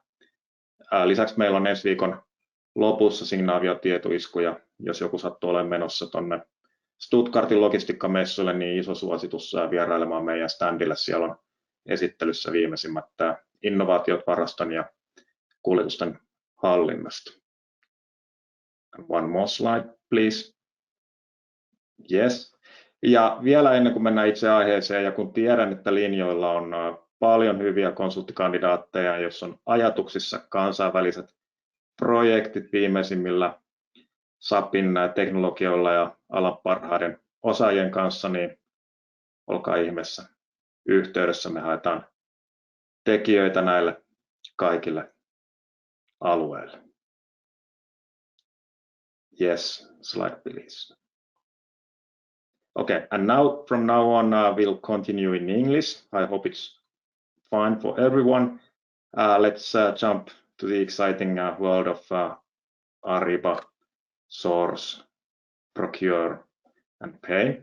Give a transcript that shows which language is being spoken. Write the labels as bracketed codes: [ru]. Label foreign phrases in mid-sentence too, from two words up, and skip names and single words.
[fi] Lisäksi meillä on ensi viikon lopussa Signavio-tietoiskuja, jos joku sattuu olemaan menossa tuonne Stuttgartin logistiikkamessuille, niin iso suositus vierailemaan meidän standille. Siellä on esittelyssä viimeisimmät innovaatiot varaston ja kuljetusten hallinnasta. [en] One more slide, please. Yes. [fi] Ja vielä ennen kuin mennään itse aiheeseen, ja kun tiedän, että linjoilla on paljon hyviä konsulttikandidaatteja, jos on ajatuksissa kansainväliset projektit viimeisimmillä SAPin teknologioilla ja alan parhaiden osaajien kanssa, niin olkaa ihmeessä yhteydessä. Me haetaan tekijöitä näille kaikille alueille. [en] Yes, slide please. Okay, and now from now on we'll continue in English. I hope it's fine for everyone. Let's jump to the exciting world of Ariba source, procure, and pay.